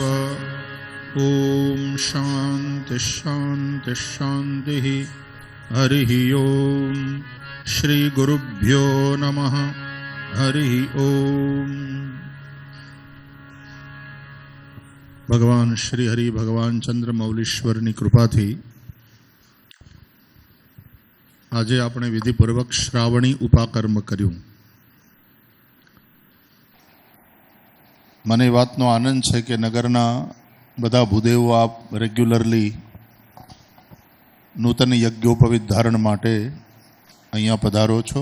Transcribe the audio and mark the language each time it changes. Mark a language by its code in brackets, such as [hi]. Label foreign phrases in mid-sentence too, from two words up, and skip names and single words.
[sa] ॐ शान्ति शान्ति शान्तिः। हरिः ॐ श्री गुरुभ्यो नमः। हरिः ॐ। [gu] ભગવાન શ્રી હરિ ભગવાન ચંદ્રમૌલીશ્વરની કૃપાથી આજે આપણે વિધિપૂર્વક શ્રાવણી ઉપાકર્મ કર્યું. મને એ વાતનો આનંદ છે કે નગરના બધા ભૂદેવો આપ રેગ્યુલરલી નૂતન યજ્ઞોપવિત ધારણ માટે અહીંયા પધારો છો.